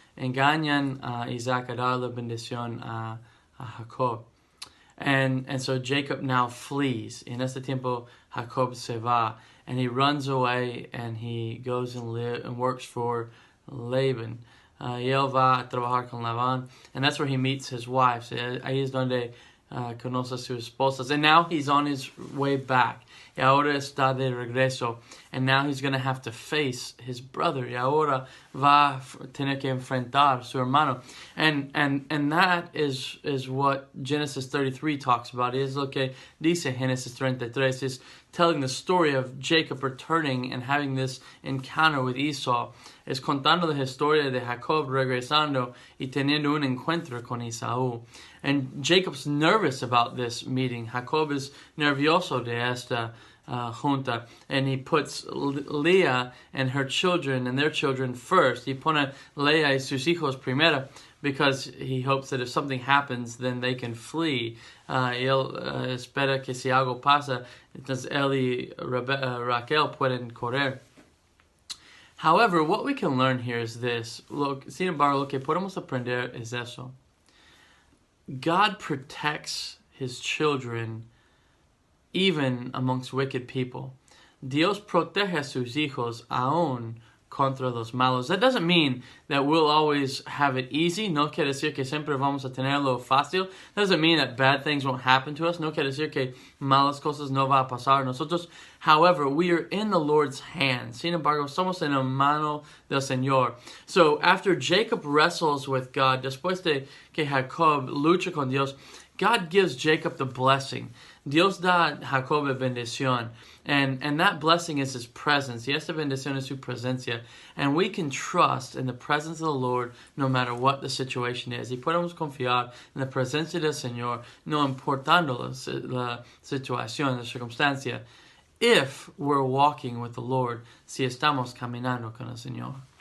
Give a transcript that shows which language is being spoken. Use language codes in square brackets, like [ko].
[es] Engañan a Isaac a dar la bendición a Jacob. [en] And so Jacob now flees. [es] En este tiempo Jacob se va. [en] And he runs away and he goes and works for Laban. [es] Y él va a trabajar con Labán. [en] And that's where he meets his wife. [es] Ahí es donde conoce a sus esposas. [en] And now he's on his way back. [es] Y ahora está de regreso. [en] And now he's going to have to face his brother. [es] Y ahora va a tener que enfrentar a su hermano. [en] And that is what Genesis 33 talks about. [es] Es lo que dice Genesis 33. [en] It's telling the story of Jacob returning and having this encounter with Esau. [es] Es contando la historia de Jacob regresando y teniendo un encuentro con Esaú. [en] And Jacob's nervous about this meeting. [es] Jacob is nervioso de esta junta. [en] And he puts Leah and her children and their children first. [es] He pone Leah y sus hijos primero [en] because he hopes that if something happens, then they can flee. [es] Él espera que si algo pasa, entonces él y Raquel pueden correr. [en] However, what we can learn here is this. [es] Sin embargo, lo que podemos aprender es eso. [en] God protects his children even amongst wicked people. [es] Dios protege a sus hijos aún contra los malos. [en] That doesn't mean that we'll always have it easy. [es] No quiere decir que siempre vamos a tenerlo fácil. [en] That doesn't mean that bad things won't happen to us. [es] No quiere decir que malas cosas no va a pasar a nosotros. [en] However, we are in the Lord's hands. [es] Sin embargo, somos en la mano del Señor. [en] So after Jacob wrestles with God, [es] después de que Jacob lucha con Dios, [en] God gives Jacob the blessing. [es] Dios da a Jacob bendición, [en] and that blessing is His presence. [es] Y esta bendición es su presencia. [en] And we can trust in the presence of the Lord no matter what the situation is. [es] Y podemos confiar en la presencia del Señor, no importando la situación, la circunstancia, [en] if we're walking with the Lord, [es] si estamos caminando con el Señor.